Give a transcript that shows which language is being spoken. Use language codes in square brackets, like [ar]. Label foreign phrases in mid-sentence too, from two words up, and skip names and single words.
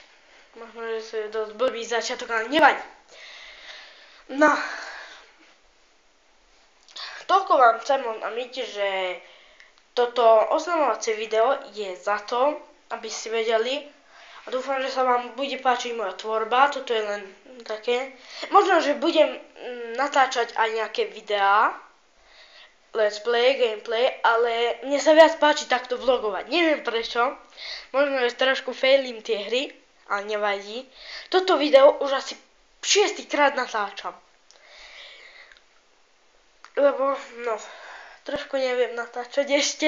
[sk] Možno, že to je dosť blbý začiatok, ale nevadí. No, toľko vám chcem oznámiť, že toto oznamovacie video je za to, aby ste vedeli. A dúfam, že sa vám bude páčiť moja tvorba. Toto je len také. Možno, že budem natáčať aj nejaké videá. [en] Let's play, gameplay, [sk] ale mne sa viac páči takto vlogovať. Neviem prečo. Možno, že trošku failím tie hry, ale nevadí. Toto video už asi 6. krát natáčam. Lebo, trošku neviem natáčať ešte.